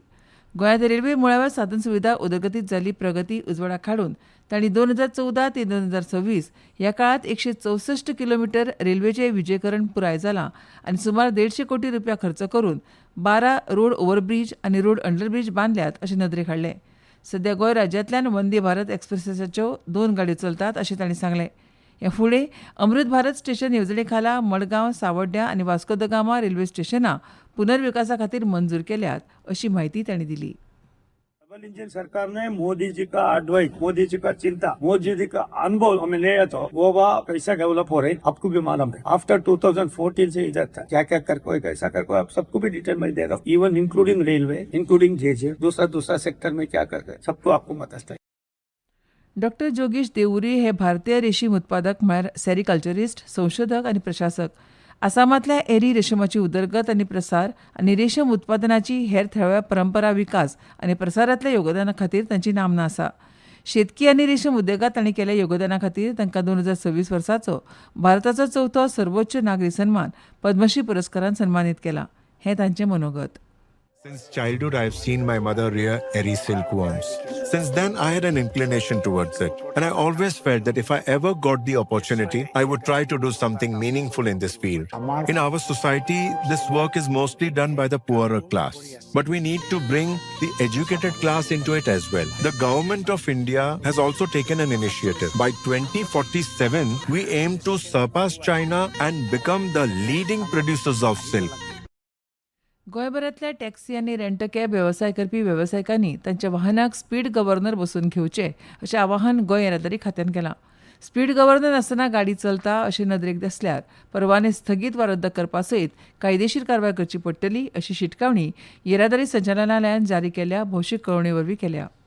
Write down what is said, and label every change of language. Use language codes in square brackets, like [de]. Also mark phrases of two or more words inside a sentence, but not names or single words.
[kok] गोंयांत रेल्वे मुळाव्या साधन सुविधा उदरगतीत जाल्ली प्रगती उजवाडाक हाडून तांणी 2014 ते 2026 ह्या काळांत 164 किलोमीटर रेल्वेचें विजयकरण पुराय जालां आनी सुमार 150 कोटी रुपया खर्च करून 12 रोड ओव्हरब्रिज आनी रोड अंडरब्रिज बांदल्यात अशें नदरेक हाडलें. सध्या गोंय राज्यांतल्यान वंदे भारत एक्सप्रेसाच्यो 2 गाडयो चलतात अशें तांणी सांगलें. ह्या फुडें अमृत भारत स्टेशन येवजणे खाला मडगांव, सावड्ड्या आनी वास्को द गामा रेल्वे स्टेशनां पुनर्विकासा खातीर मंजूर केल्यात अशी माहिती तांणी दिली. [en] double engine [hi] सरकार ने मोदी जी का एडवाइस, मोदी जी का चिंता, मोदी जी का अनुभव हमें ले तो गोवा कैसा डेवलप हो रही है आपको भी मालूम है. आफ्टर 2014 से इधर था क्या क्या कर कोई कैसा कर कोई आप सबको भी डिटेल में दे रहा हूँ. [en] even including railway, including [hi] जेजे दूसरा सेक्टर में क्या कर रहे हैं सबको आपको मत है. [kok] डॉक्टर जोगेश देवुरी हे भारतीय रेशीम उत्पादक म्हळ्यार सॅरिकल्चरिस्ट, संशोधक आनी प्रशासक. आसामांतल्या एरी रेशमाची उदरगत आनी प्रसार आनी रेशम उत्पादनाची हेर थळाव्या परंपरा विकास आनी प्रसारांतल्या योगदाना खातीर तांची नामना आसा. शेतकी आनी रेशम उद्देगांत तांणी केल्ल्या योगदाना खातीर तांकां 2026 वर्साचो भारताचो 4थो सर्वोच्च नागरी सन्मान पद्मश्री पुरस्कारान सन्मानीत केला. हें तांचें मनोगत. [en] Since childhood, I have seen my mother rear eri silkworms. Since then, I had an inclination towards it. And I always felt that if I ever got the opportunity, I would try to do something meaningful in this field. In our society, this work is mostly done by the poorer class. But we need to bring the educated class into it as well. The government of India has also taken an initiative. By 2047, we aim to surpass China and become the leading producers of silk. [kok] गोंयभरांतल्या टॅक्सी आनी रेंट कॅब वेवसाय करपी वेवसायिकांनी तांच्या वाहनाक स्पीड गव्हर्नर बसोवन घेवचे अशें आवाहन गोंय येरादारी खात्यान केलां. स्पीड गव्हर्नर नासतना गाडी चलता अशें नदरेक दिसल्यार परवाने स्थगीत वा रद्द करपा सयत कायदेशीर कारवाय करची पडटली अशी शिटकावणी येरादारी संचालनालयान जारी केल्ल्या भौशीक कळोवणे वरवीं केल्या.